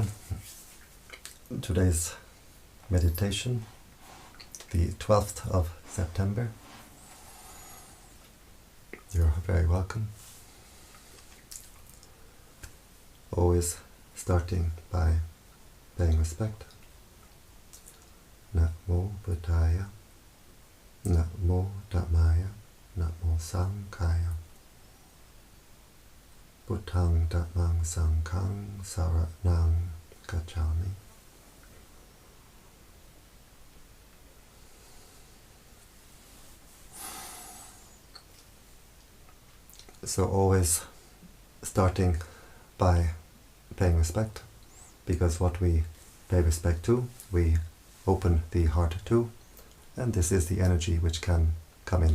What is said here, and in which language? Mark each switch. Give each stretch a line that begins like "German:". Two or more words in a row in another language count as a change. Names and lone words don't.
English: Today's meditation, the 12th of September. You're very welcome. Always starting by paying respect.
Pali: Namo Buddhaya, Namo Dhammaya, Namo Sanghaya. Buddhang Dhammang Sanghang Saranang Gacchami.
English: So always starting by paying respect, because what we pay respect to, we open the heart to, and this is the energy which can come in.